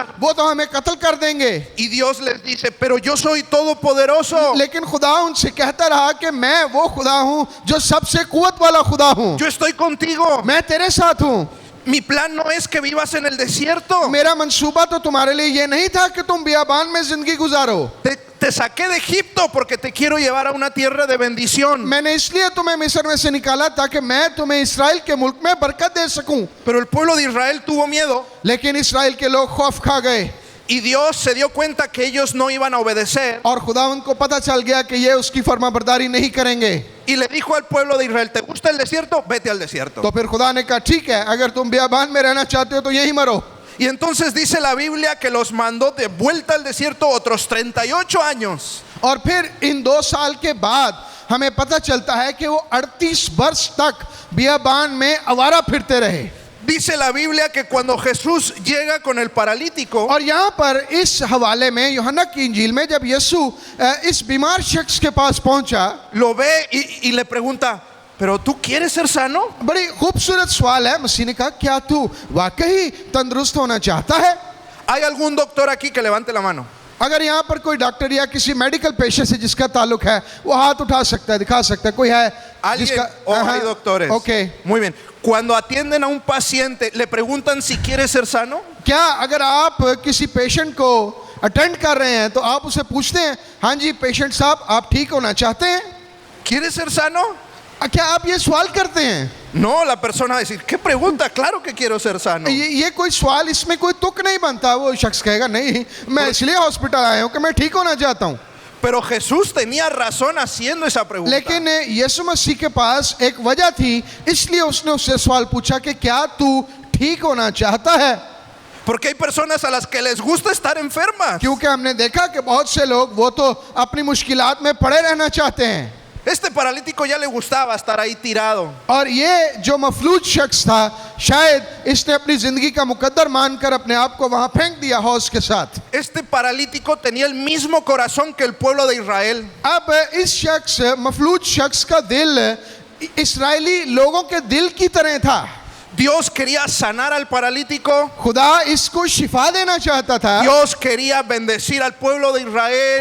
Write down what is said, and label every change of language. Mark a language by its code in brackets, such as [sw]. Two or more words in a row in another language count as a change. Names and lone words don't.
[ur] وہ تو ہمیں قتل کر دیں گے. [es] Y Dios les dice, pero yo soy todopoderoso. [ur] لیکن خدا ان سے کہتا رہا کہ میں وہ خدا ہوں جو سب سے قوت والا خدا ہوں, [es] Yo estoy contigo. [ur] میں تیرے ساتھ ہوں. [es] Mi plan no es que vivas en el desierto. [ur] میرا منصوبہ تو تمہارے لیے یہ نہیں تھا کہ تم بیابان میں زندگی گزارو. [es] Te saqué de Egipto porque te quiero llevar a una tierra de bendición. [ur] میں نے اس لیے تمہیں مصر میں سے نکالا تاکہ میں تمہیں اسرائیل کے ملک میں برکت دے سکوں. [es] Pero el pueblo de Israel tuvo miedo [ur] لیکن اسرائیل کے لوگ خوف کھا گئے [es] y Dios se dio cuenta que ellos no iban a obedecer [ur] اور خداوند کو پتا چل گیا کہ یہ اس کی فرمانبرداری نہیں کریں گے. [es] y le dijo al pueblo de Israel, ¿te gusta el desierto? Vete al desierto. [ur] تو پھر خدا نے کہا ٹھیک ہے، اگر تم بیابان میں رہنا چاہتے ہو تو یہیں مرو. [es] Y entonces dice la Biblia que los mandó de vuelta al desierto otros 38 años. [ur] اور پھر ان 2 سال کے بعد ہمیں پتا چلتا ہے کہ وہ 38 ورش تک بیابان میں آوارہ پھرتے رہے. [es] Dice la Biblia que cuando Jesús llega con el paralítico, [ur] اور یہاں پر اس حوالے میں یوحنا کی انجیل میں جب یسوع اس بیمار شخص کے پاس پہنچا, [es] lo ve y le pregunta, ¿pero tú quieres ser sano? [ur] بڑی خوبصورت سوال ہے. مسیح نے کہا کیا تو واقعی تندرست ہونا چاہتا ہے? [es] ¿Hay algún doctor aquí que levante la mano? [ur] اگر یہاں پر کوئی ڈاکٹر یا کسی میڈیکل پیشے سے جس کا تعلق ہے وہ ہاتھ اٹھا سکتا ہے، دکھا سکتا ہے. کوئی ہے [es] ¿Alguien? Oh, hay doctores. ओके। Muy bien. Cuando atienden a un paciente, le preguntan si quiere ser sano. [ur] کیا اگر آپ کسی پیشنٹ کو اٹینڈ کر رہے ہیں تو آپ اسے پوچھتے ہیں ہاں جی پیشنٹ صاحب آپ ٹھیک ہونا چاہتے ہیں? [es] ¿Quieres ser sano? [ur] کیا آپ یہ سوال کرتے ہیں? [es] No, la persona va a decir, ¿qué pregunta? Claro que quiero ser sano. [ur] یہ کوئی سوال، اس میں کوئی تک نہیں بنتا۔ وہ شخص کہے گا نہیں میں اس لیے ہاسپٹل آیا ہوں کہ میں ٹھیک ہونا چاہتا ہوں. [es] Pero Jesús tenía razón haciendo esa pregunta. [ur] لیکن یسوع مسیح کے پاس ایک وجہ تھی، اس لیے اس نے اس سے سوال پوچھا کہ کیا تو ٹھیک ہونا چاہتا ہے? [es] Porque hay personas a las que les gusta estar enfermas. [ur] کیونکہ ہم نے دیکھا کہ بہت سے لوگ وہ تو اپنی مشکلات میں پڑے رہنا چاہتے ہیں. [es] Este paralítico ya le gustaba estar ahí tirado. [ur] اور یہ جو مفلوج شخص تھا شاید اس نے اپنی زندگی کا مقدر مان کر اپنے آپ کو وہاں پھینک دیا حوض کے ساتھ. [es] Este paralítico tenía el mismo corazón que el pueblo de Israel. [ur] اب اس شخص مفلوج شخص کا دل اسرائیلی لوگوں کے دل کی طرح تھا. [es] Dios quería sanar al paralítico. [ur] خدا اس کو شفا دینا چاہتا تھا. [es] Dios quería bendecir al pueblo de Israel.